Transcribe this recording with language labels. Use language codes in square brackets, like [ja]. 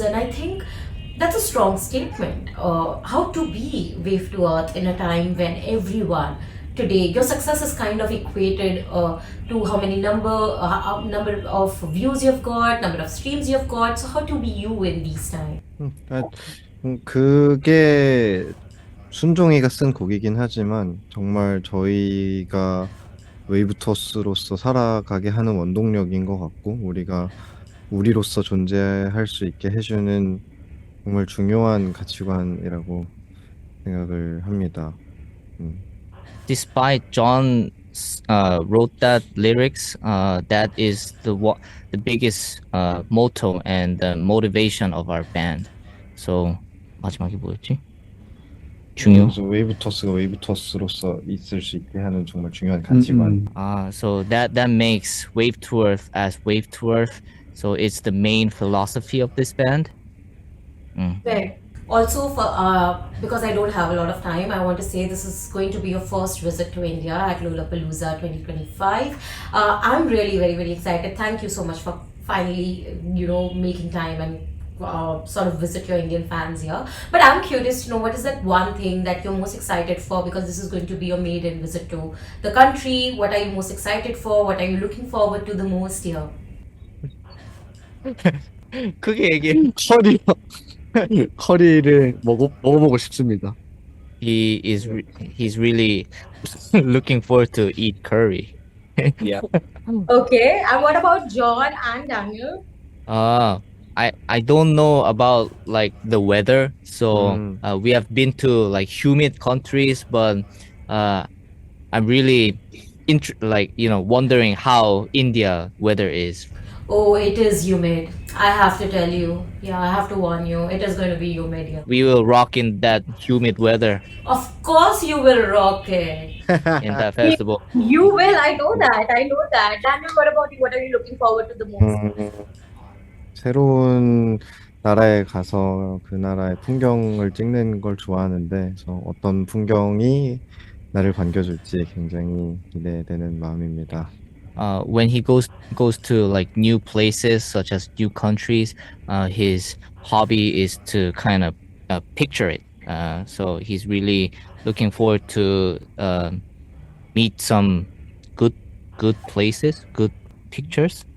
[en] And I think that's a strong statement. How to be Wave to Earth in a time when everyone today, your success is kind of equated to how many number of views you've got, number of streams you've got. So how to be you in these times? [ko] 그게 순종이가 쓴 곡이긴 하지만 정말 저희가 웨이브토스로서 살아가게 하는 원동력인 것 같고 우리가 우리로서 존재할 수 있게 해주는 정말 중요한 가치관이라고 생각을 합니다. [en] Despite John wrote that lyrics, that is the biggest motto and the motivation of our band. [ko] So 마지막이 뭐였지? 중요. 그래서 웨이브토스가 웨이브토스로서 있을 수 있게 하는 정말 중요한 가치관. [en] So that makes Wave to Earth as Wave to Earth. So it's the main philosophy of this band. Right. Also, for because I don't have a lot of time, I want to say this is going to be your first visit to India at Lollapalooza 2025. I'm really very very excited. Thank you so much for finally making time and sort of visit your Indian fans here. But I'm curious to know what is that one thing that you're most excited for, because this is going to be your maiden visit to the country. What are you most excited for? What are you looking forward to the most here? [ko] 크게 얘기해. 커리 커리를 먹어보고 싶습니다. [en] He's really looking forward to eat curry. Yeah. Okay, and what about John and Daniel? I don't know about like the weather, so we have been to like humid countries, but I'm really wondering how India weather is. Oh, it is humid. I have to tell you. Yeah, I have to warn you. It is going to be humid here. We will rock in that humid weather Of course, you will rock it. in that festival. You will, I know that. Daniel, what about you? What are you looking forward to the most? [ko] 새로운 나라에 가서 그 나라의 풍경을 찍는 걸 좋아하는데, 그래서 어떤 풍경이 나를 반겨줄지 굉장히 기대되는 마음입니다. [en] When he goes to like new places such as new countries, his hobby is to kind of picture it. So he's really looking forward to meet some good places, good pictures.